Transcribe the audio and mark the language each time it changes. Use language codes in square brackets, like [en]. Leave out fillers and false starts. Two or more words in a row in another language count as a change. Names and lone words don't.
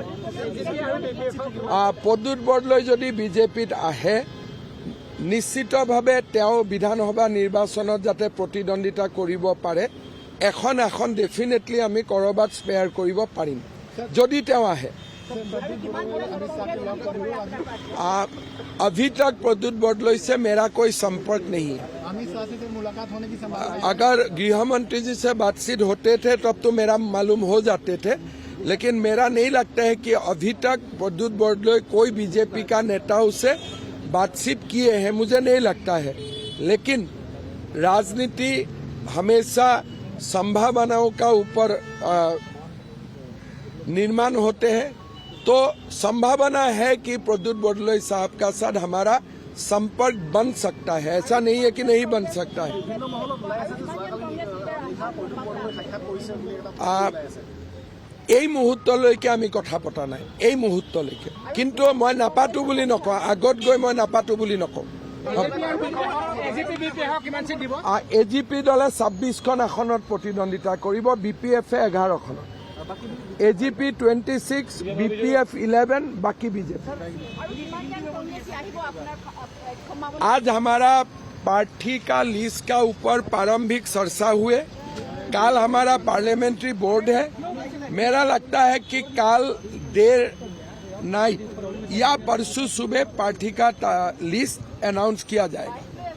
[as] প্ৰদ্যুৎ বৰদলৈ যদি বিজেপিত আহে, নিশ্চিতভাৱে তেওঁ বিধানসভা নিৰ্বাচনত যাতে প্ৰতিদ্বন্দ্বিতা কৰিব পাৰে, এখন ডেফিনেটলি আমি ক'ৰবাত স্পেয়াৰ কৰিব পাৰিম যদি তেওঁ আহে। [hi] अभी तक प्रद्युत बरदलै से मेरा कोई संपर्क नहीं है। अगर गृह मंत्री जी से बातचीत होते थे तब तो मेरा मालूम हो जाते थे, लेकिन मेरा नहीं लगता है कि अभी तक प्रद्युत बरदलै कोई बीजेपी का नेताओं से बातचीत किए हैं, मुझे नहीं लगता है। लेकिन राजनीति हमेशा संभावनाओं का ऊपर निर्माण होते हैं, तो संभावना है कि प्रद्युत बरदलै साहब का साथ हमारा संपर्क बन सकता है। ऐसा नहीं है कि नहीं बन सकता है। [as] এই মুহূৰ্তলৈকে আমি কথা পতা নাই, এই মুহূৰ্তলৈকে। কিন্তু মই নাপাতো বুলি নকওঁ, আগত গৈ মই নাপাতো বুলি নকওঁ। এজিপি দলে 26খন আসনত প্ৰতিদ্বন্দ্বিতা কৰিব, বিপিএফে 11খনত। [hi] एजीपी 26, बीपीएफ 11, बाकी बीजेपी। आज हमारा पार्टी का लिस्ट का ऊपर प्रारंभिक चर्चा हुए। कल हमारा [en] parliamentary board [hi] है। मेरा लगता है कि कल देर नाइट या परसों सुबह पार्टी का [en] list announce [hi] किया जाएगा।